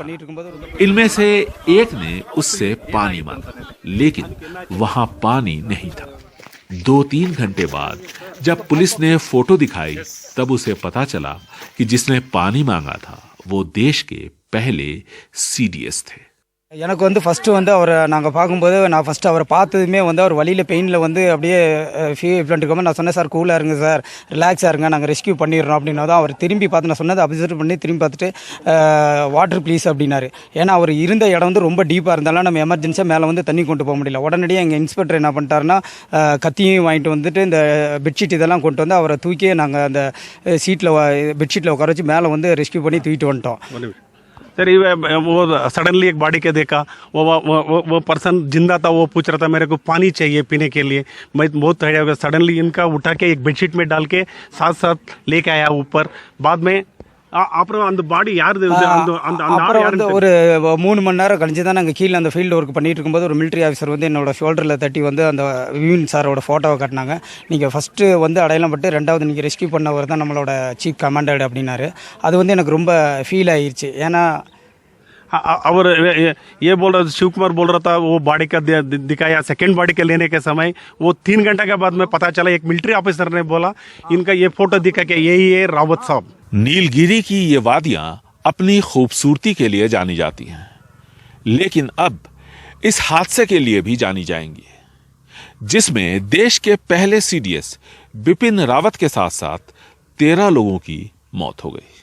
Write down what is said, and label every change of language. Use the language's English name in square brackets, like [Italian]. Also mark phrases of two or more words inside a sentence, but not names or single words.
[Hindi] इनमें से एक ने उससे पानी मांगा, लेकिन वहां पानी नहीं था। 2-3 घंटे बाद जब पुलिस ने फोटो दिखाई तब उसे पता चला कि जिसने पानी मांगा था वो देश के पहले सीडीएस थे। [Tamil] எனக்கு வந்து ஃபர்ஸ்ட் வந்து அவரை நாங்கள் பார்க்கும்போது நான் ஃபர்ஸ்ட் அவரை பார்த்ததுமே வந்து அவர் வழியில் பெயினில் வந்து அப்படியே ஃபீல் பண்ணிருக்கோம். நான் சொன்னேன் சார் கூலாக இருங்க சார், ரிலாக்ஸாக இருங்க, நாங்கள் ரெஸ்கியூ பண்ணிடுறோம் அப்படின்னா தான் அவர் திரும்பி பார்த்து நான் சொன்னதை அப்சர்வ் பண்ணி திரும்பி பார்த்துட்டு [English] water please [Tamil] அப்படின்னாரு. ஏன்னா அவர் இருந்த இடம் வந்து ரொம்ப டீப்பாக இருந்தாலும் நம்ம எமர்ஜென்சியாக மேலே வந்து தண்ணி கொண்டு போக முடியல. உடனடியாக எங்கள் இன்ஸ்பெக்டர் என்ன பண்ணிட்டாருன்னா கத்தியும் வாங்கிட்டு வந்துட்டு இந்த பெட்ஷீட் இதெல்லாம் கொண்டு வந்து அவரை தூக்கி நாங்கள் அந்த சீட்டில் பெட்ஷீட்டில் உட்கார வச்சு மேலே வந்து ரெஸ்கியூ பண்ணி தூக்கிட்டு வந்துட்டோம். [Hindi] सर वो सडनली एक बॉडी के देखा, वो पर्सन जिंदा था। वो पूछ रहा था मेरे को पानी चाहिए पीने के लिए। मैं बहुत तैयार हो गया। सडनली इनका उठा के एक बेडशीट में डाल के साथ साथ लेके आया ऊपर। बाद में [Tamil] அப்புறம் அந்த பாடி யாரு அப்புறம் வந்து ஒரு 3 மணி நேரம் கழிஞ்சு தான் நாங்கள் கீழே அந்த [English] field work [Tamil] பண்ணிட்டு இருக்கும்போது ஒரு [English] military officer [Tamil] வந்து என்னோட ஷோல்டரில் தட்டி வந்து அந்த விவின் சாரோட ஃபோட்டோவை காட்டினாங்க. நீங்கள் ஃபஸ்ட்டு வந்து அடையாளம் பட்டு 2வது நீங்கள் ரெஸ்கியூ பண்ணவர் தான் நம்மளோட [English] chief commander [Tamil] அப்படின்னாரு. அது வந்து எனக்கு ரொம்ப ஃபீல் ஆயிடுச்சு. ஏன்னா [Hindi] और ये बोल रहा शिव कुमार बोल रहा था वो बॉडी का दिखाया। [English] second body [Hindi] के लेने के समय वो 3 घंटे के बाद में पता चला एक [English] military officer [Hindi] ने बोला इनका ये फोटो दिखा के यही है रावत साहब। नीलगिरी की ये वादियां अपनी खूबसूरती के लिए जानी जाती हैं, लेकिन अब इस हादसे के लिए भी जानी जाएंगी, जिसमें देश के पहले सीडीएस बिपिन रावत के साथ साथ 13 लोगों की मौत हो गई।